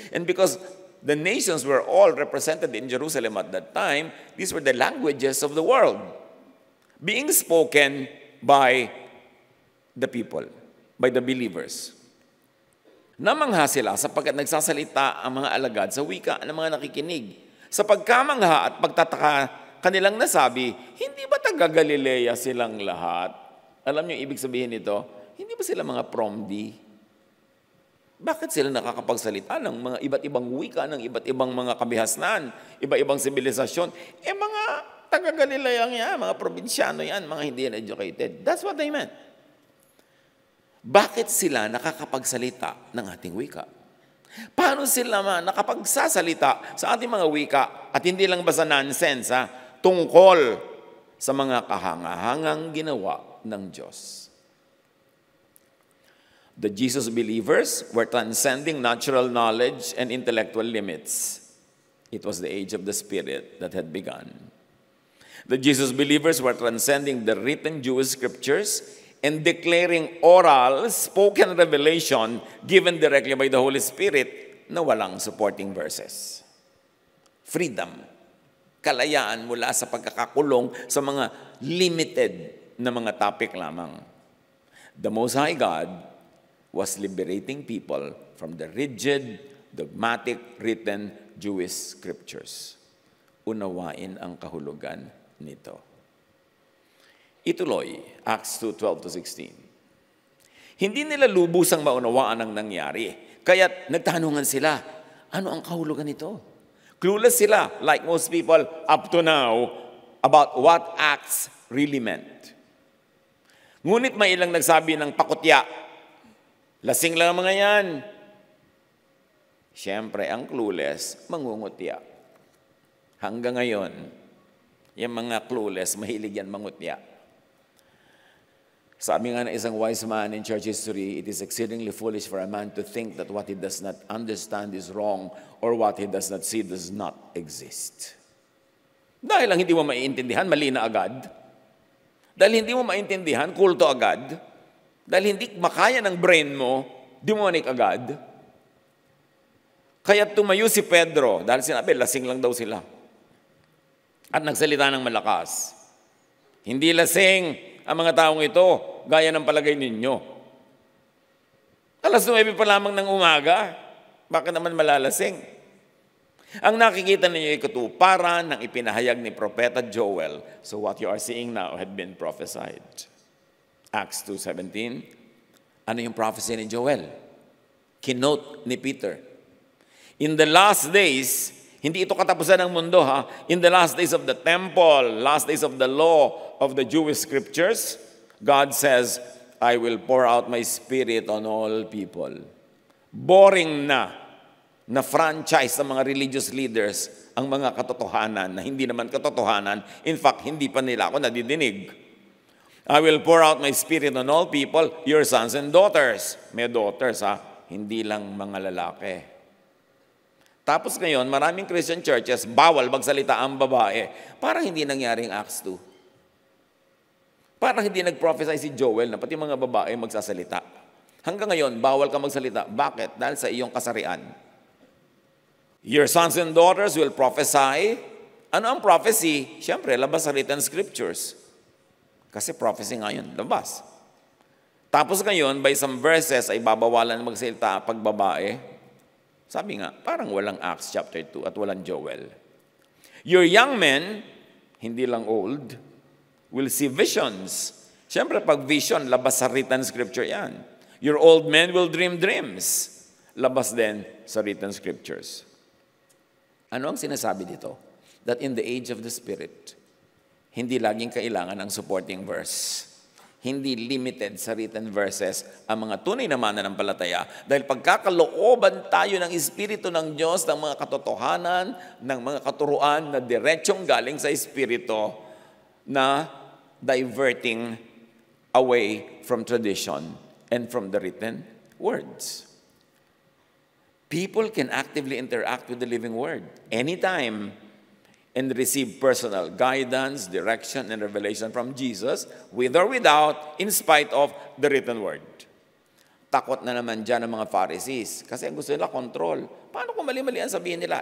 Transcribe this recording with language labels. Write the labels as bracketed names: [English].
[English] And because the nations were all represented in Jerusalem at that time, these were the languages of the world being spoken by the people, by the believers. [Filipino] Namangha sila sapagkat nagsasalita ang mga alagad sa wika ng mga nakikinig. Sa pagkamangha at pagtataka kanilang nasabi, hindi ba taga Galilea silang lahat? Alam niyo ibig sabihin nito? Hindi ba sila mga promdi? Bakit sila nakakapagsalita ng mga iba't ibang wika, ng iba't ibang mga kabihasnan, iba-ibang sibilisasyon? Mga taga Galilea yan, mga probinsyano yan, mga hindi educated. [English] That's what they meant. [Filipino] Bakit sila nakakapagsalita ng ating wika? Paano sila nakapagsasalita sa ating mga wika at hindi lang basta nonsense, tungkol sa mga kahangahangang ginawa ng Diyos? [English] The Jesus believers were transcending natural knowledge and intellectual limits. It was the age of the Spirit that had begun. The Jesus believers were transcending the written Jewish scriptures and declaring oral, spoken revelation given directly by the Holy Spirit [Filipino] na walang supporting verses. Freedom, kalayaan mula sa pagkakakulong sa mga limited na mga topic lamang. [English] The Most High God was liberating people from the rigid, dogmatic, written Jewish scriptures. [Filipino] Unawain ang kahulugan nito. Ituloy, Acts 2:12-16. Hindi nila lubusang maunawaan ang nangyari, kaya't nagtanungan sila, ano ang kahulugan nito? [English] Clueless sila, like most people up to now, about what Acts really meant. [Filipino] Ngunit may ilang nagsabi ng pakutya, lasing lang ang mga yan. Siyempre, ang clueless, mangungutya. Hanggang ngayon, yung mga clueless, mahilig yan mangutya. Sabi nga ng isang [English] wise man in church history, it is exceedingly foolish for a man to think that what he does not understand is wrong or what he does not see does not exist. [Filipino] Dahil lang hindi mo maiintindihan, mali na agad. Dahil hindi mo maintindihan, kulto agad. Dahil hindi makaya ng brain mo, demonic agad. Kaya tumayo si Pedro, dahil sinabi, lasing lang daw sila. At nagsalita ng malakas. Hindi lasing ang mga taong ito, gaya ng palagay ninyo. Alas 9 pa lamang ng umaga, bakit naman malalasing? Ang nakikita ninyo ay katuparan ng ipinahayag ni Propeta Joel. [English] So what you are seeing now had been prophesied. [Filipino] Acts 2:17. Ano yung prophecy ni Joel? Kinote ni Peter. [English] In the last days, [Filipino] hindi ito katapusan ng mundo ha. [English] In the last days of the temple, last days of the law of the Jewish scriptures, God says, I will pour out my spirit on all people. [Filipino] Boring na franchise ng mga religious leaders ang mga katotohanan na hindi naman katotohanan. In fact, hindi pa nila ako nadidinig. [English] I will pour out my spirit on all people, your sons and daughters. [Filipino] May daughters ha, hindi lang mga lalaki. Tapos ngayon, maraming Christian churches, bawal magsalita ang babae. Parang hindi nangyari ang Acts 2. Parang hindi nag-prophesy si Joel na pati mga babae magsasalita. Hanggang ngayon, bawal ka magsalita. Bakit? Dahil sa iyong kasarian. [English] Your sons and daughters will prophesy. [Filipino] Ano ang prophecy? Siyempre, labas sa written scriptures. Kasi prophecy nga yun, labas. Tapos ngayon, by some verses, ay babawalan magsalita pag babae. Sabi nga, parang walang Acts chapter 2 at walang Joel. [English] Your young men, [Filipino] hindi lang old, [English] will see visions. [Filipino] Siyempre, pag vision, labas sa written scripture yan. [English] Your old men will dream dreams. [Filipino] Labas din sa written scriptures. Ano ang sinasabi dito? [English] That in the age of the Spirit, [Filipino] hindi laging kailangan ng supporting verse. Hindi limited sa written verses ang mga tunay na mananampalataya dahil pagkakalooban tayo ng Espiritu ng Diyos ng mga katotohanan, ng mga katuruan na diretsong galing sa Espiritu na [English] diverting away from tradition and from the written words. People can actively interact with the living word anytime and receive personal guidance, direction, and revelation from Jesus, with or without, in spite of the written word. [Filipino] Takot na naman dyan ang mga Pharisees kasi gusto nila control. Paano kung mali-mali ang sabihin nila?